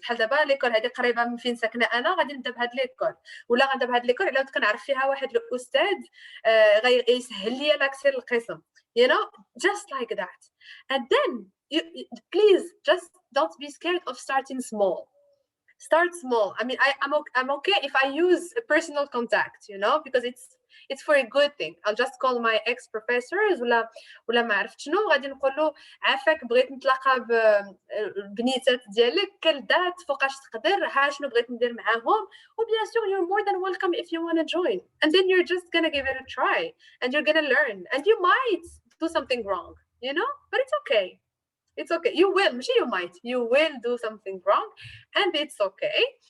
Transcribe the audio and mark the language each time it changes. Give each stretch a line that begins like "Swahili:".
Arabic: بحال دابا ليكول هذه قريبه من فين ساكنه انا، غادي نبدا بهاد ليكول، ولا غنبدا بهاد ليكول على كنعرف فيها واحد الاستاذ غيسهل لي لاكسي للقسم.
English: Just like that. And then please just don't be scared of starting small. Start small. I mean, I'm okay if I use a personal contact, because it's for a good thing. I'll just call my ex-professors
Arabic: ولا ما عرفت شنو، غادي نقول له عافاك بغيت نتلاقى ببنيتات ديالك كل دات فوقاش تقدر، ها شنو بغيت ندير معاهم، وبيان سور
English: you're more than welcome if you want to join. And then you're just gonna give it a try and you're gonna learn, and you might do something wrong, but it's okay. It's okay. You will do something wrong, and it's okay.